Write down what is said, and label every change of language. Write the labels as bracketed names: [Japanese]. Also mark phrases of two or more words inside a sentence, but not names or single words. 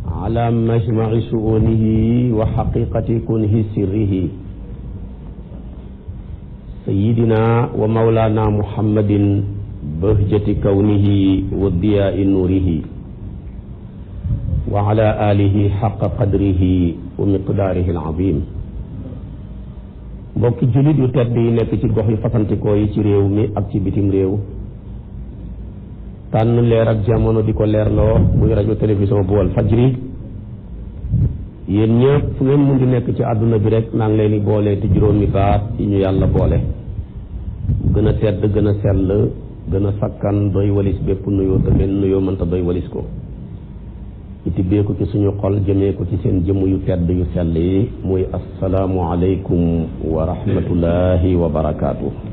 [Arabic] على مجمع شؤونه وحقيقة كنه سره سيدنا ومولانا محمد بهجة كونه وضياء نوره وعلى آله حق قدره ومقداره العظيم. [Wolof] mbokki julit yu tedd yi nekk ci gox yi fasantikoo yi ci réew mi ak ci bitim réew tànn leer ak jamono di ko leerloo muy rajo télévision bu Walfadjri yéen ñëpp fu ngeen mun di nekk ci àdduna bi rek naa ngi leen di boole te juróomi baat yi ñu yàlla boole gën a tedd gën a sell gën a sakkan doy walis bépp nuyoo te benn nuyoo mënta doy walis ko ci tibbee ko ci suñu xol jëmee ko ci seen jëmm yu tedd yu sell yi muy [Arabic] السلام عليكم ورحمة الله وبركاته.